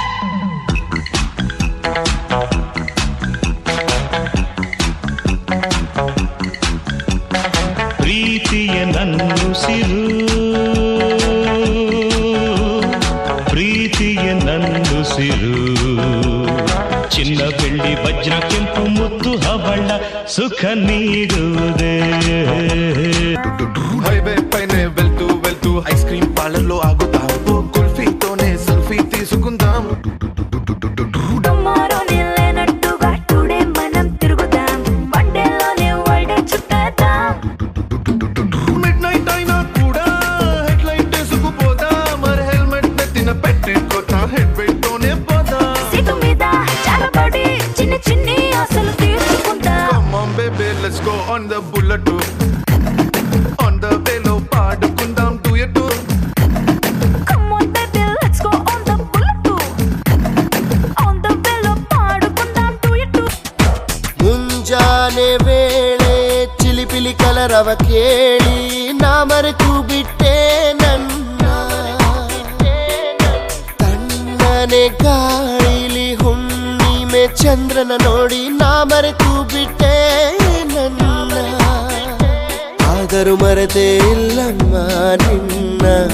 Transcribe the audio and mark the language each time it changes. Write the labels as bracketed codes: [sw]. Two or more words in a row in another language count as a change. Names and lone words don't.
[kn] ಪ್ರೀತಿಯ ನನ್ನುಸಿರು, ಪ್ರೀತಿಯ ನನ್ನುಸಿರು, ಚಿನ್ನ ಬೆಳ್ಳಿ ವಜ್ರ ಕೆಂಪು ಮುತ್ತು ಹವಳ ಸುಖ ನೀಡುವುದೇ. [te] హైవే పైనే వెళ్తూ వెళ్తూ [en] ice cream [te] పార్లర్లో ఆగుతాం, కుల్ఫీతోనే సెల్ఫీ తీసుకుందాం. టుమారోనే లేనట్టుగా టుడే మనం తిరుగుదాం, వన్డేలోనే వరల్డ్ చుట్టేద్దాం. [en] midnight [te] అయినా కూడా [en] headlight [te] వేసుకుపోదా, మరి హెల్మెట్ నెత్తిన పెట్టుకోతా, [en] head weight [te] తోనే పోదా. సీటు మీద చాలబడి చిన్న చిన్ని ఆశలు తీర్చుకుంటా. [en] Come on baby, let's go on the bullet. On the way [te] లో పాడుకుందాం duet. [en] Come on baby, let's go on the bullet. On the way [te] లో పాడుకుందాం duet. [kn] ಮುಂಜಾನೆ ವೇಳೆ ಚಿಲಿಪಿಲಿ ಕಲರವ ಕೇಳಿ ನಾ ಮರೆತು ಬಿಟ್ಟೆ ನನ್ನ, ತಣ್ಣನೆ ಗಾಳಿಲಿ ಹುಣ್ಣಿಮೆ ಚಂದ್ರನ ನೋಡಿ ನಾ ಮರೆತು ಬಿಟ್ಟೆ ನನ್ನ, ಆದರೂ ಮರೆತೇ ಇಲ್ಲಮ್ಮ ನಿನ್ನ.